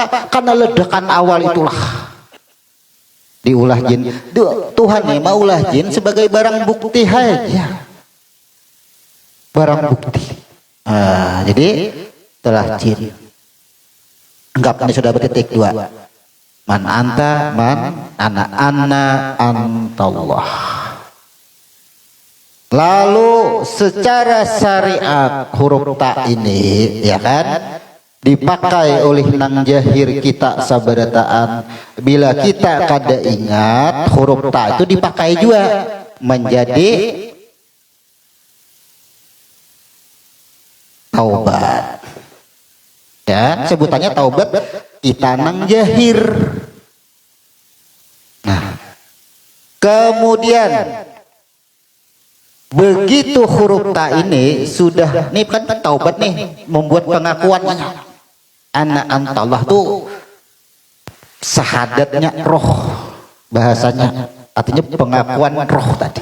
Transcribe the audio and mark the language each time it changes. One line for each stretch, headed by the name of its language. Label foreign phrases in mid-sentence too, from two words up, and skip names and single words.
Banjar: Karena ledakan awal itulah diulah jin. Tuhan nih maulah jin sebagai barang bukti aja, barang bukti.
Indonesian: Jadi telah jin anggap ini sudah bertitik 2
Arabic: man anta man ana antallah.
Banjar: Lalu secara syariat huruf ta ini ya kan dipakai oleh nang jahir kita sabarataan.
Indonesian: Bila kita kada ingat huruf ta itu dipakai juga menjadi taubat ya, sebutannya taubat kita nang jahir. Nah kemudian begitu huruf ta ini sudah nih kan taubat nih membuat pengakuannya anak antallah tuh syahadatnya roh bahasanya, artinya pengakuan roh tadi.